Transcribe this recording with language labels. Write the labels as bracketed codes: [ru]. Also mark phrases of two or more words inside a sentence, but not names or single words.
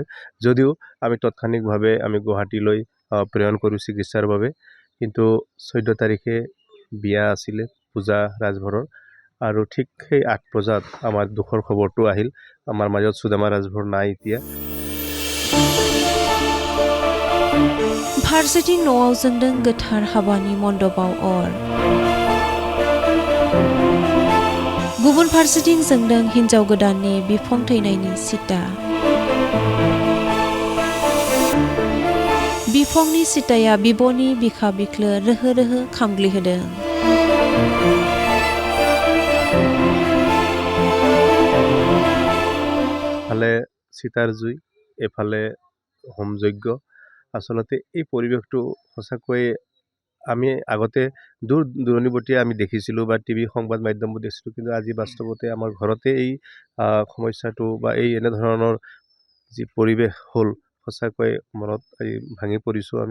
[as] যদিও আমি তৎক্ষণিকভাৱে আমি গুৱাহাটীলৈ প্ৰেৰণ কৰোঁ চিকিৎসাৰ বাবে, কিন্তু 14 তাৰিখে বিয়া আছিলে পূজা ৰাজভৰৰ আৰু ঠিক সেই 8 বজাত আমাৰ দুখৰ খবৰটো আহিল। আমাৰ মাজত সুদামা ৰাজভৰ নাই এতিয়া। [brx] फारसेथिं न'आव जोंदों गोथार हाबानि मण्डपाव अर। गुबुन फारसेथिं जोंदों हिनजाव गोदाननि बिफं थैनायनि सिता। बिफंनि सिताया बिब'नि बिखा बिख्लो रोहो रोहो खामग्लिहोदों। [as] এফালে চিতাৰ জুই, এফালে হোম যজ্ঞ। আচলতে এই পৰিৱেশটো সঁচাকৈ আমি আগতে দূৰ দূৰণিবতীয়া আমি দেখিছিলোঁ বা টিভি সংবাদ মাধ্যমত দেখিছিলোঁ, কিন্তু আজি বাস্তৱতে আমাৰ ঘৰতে এই সমস্যাটো বা এই এনেধৰণৰ যি পৰিৱেশ হ'ল সঁচাকৈ মনত ভাঙি পৰিছোঁ আমি।